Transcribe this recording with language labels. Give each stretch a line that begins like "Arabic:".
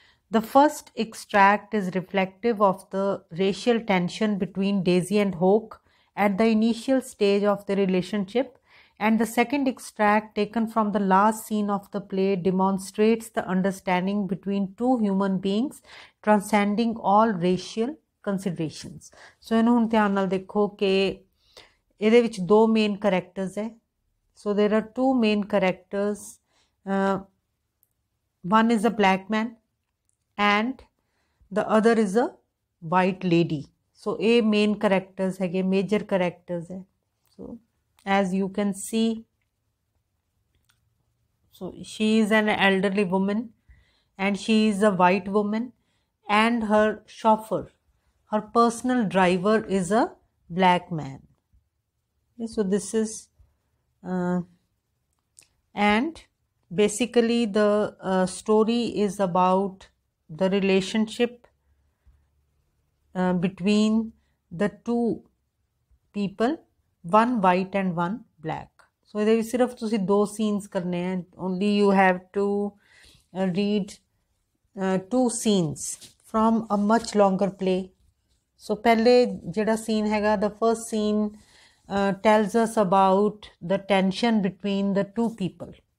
English: The first extract is reflective of the racial tension between Daisy and Hawk at the initial stage of the relationship, and the second extract, taken from the last scene of the play, demonstrates the understanding between two human beings transcending all racial considerations.
Punjabi: So ਇਹਨੂੰ ਹੁਣ ਧਿਆਨ ਨਾਲ ਦੇਖੋ ਕਿ ਇਹਦੇ ਵਿੱਚ ਦੋ main characters ਹੈ.
English: So there are two main characters. One is a black man and the other is a white lady. So
Punjabi: ਇਹ main characters ਹੈਗੇ, major characters ਹੈ.
English: So as you can see, so she is an elderly woman and she is a white woman, and her chauffeur, her personal driver, is a black man. Okay, so this is and basically the story is about the relationship between the two people, one white and one black.
Punjabi: So ਇਹਦੇ ਵਿੱਚ ਸਿਰਫ ਤੁਸੀਂ ਦੋ scenes ਕਰਨੇ ਹੈ.
English: Only you have to read two scenes from a much longer play. So
Punjabi: ਪਹਿਲੇ ਜਿਹੜਾ scene ਹੈਗਾ,
English: the first scene tells us about the tension between the two people.